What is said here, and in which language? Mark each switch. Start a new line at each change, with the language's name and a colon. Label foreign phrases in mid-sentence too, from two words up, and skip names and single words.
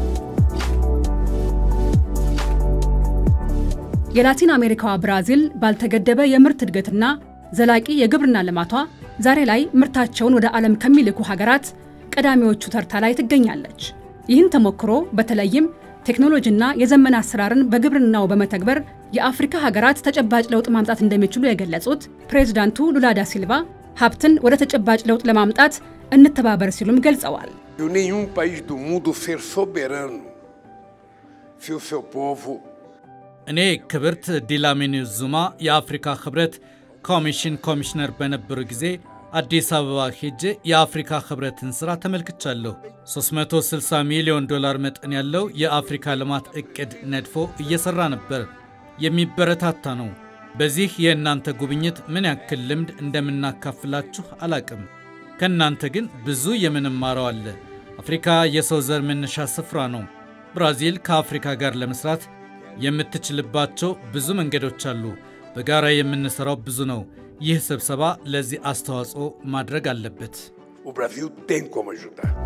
Amharic: የላቲን አሜሪካዋ ብራዚል ባልተገደበ የምርት እድገትና ዘላቂ የግብርና ልማቷ ዛሬ ላይ ምርታቸውን ወደ ዓለም ከሚልኩ ሀገራት ቀዳሚዎቹ ተርታ ላይ ትገኛለች። ይህን ተሞክሮ በተለይም ቴክኖሎጂና የዘመን አሰራርን በግብርናው በመተግበር የአፍሪካ ሀገራት ተጨባጭ ለውጥ ማምጣት እንደሚችሉ የገለጹት ፕሬዝዳንቱ ሉላ ዳ ሲልቫ ሀብትን ወደ ተጨባጭ ለውጥ ለማምጣት እንተባበር ሲሉም ገልጸዋል።
Portuguese: nenhum país do mundo ser soberano se o seu povo
Amharic: እኔ ክብርት ዲላሚኒ ዙማ የአፍሪካ ህብረት ኮሚሽን ኮሚሽነር በነበሩ ጊዜ አዲስ አበባ ሄጄ የአፍሪካ ህብረትን ስራ ተመልክቻለሁ። $360 ሚሊዮን መጠን ያለው የአፍሪካ ልማት እቅድ ነድፎ እየሰራ ነበር። የሚበረታታ ነው። በዚህ የእናንተ ጉብኝት ምን ያክል ልምድ እንደምናካፍላችሁ አላቅም። ከእናንተ ግን ብዙ የምንማረው አለ። አፍሪካ የሰው ዘር መነሻ ስፍራ ነው። ብራዚል ከአፍሪካ ጋር ለመስራት የምትችልባቸው ብዙ መንገዶች አሉ። በጋራ የምንሰራው ብዙ ነው። ይህ ስብሰባ ለዚህ አስተዋጽኦ ማድረግ አለበት።
Portuguese: o Brasil tem como ajudar.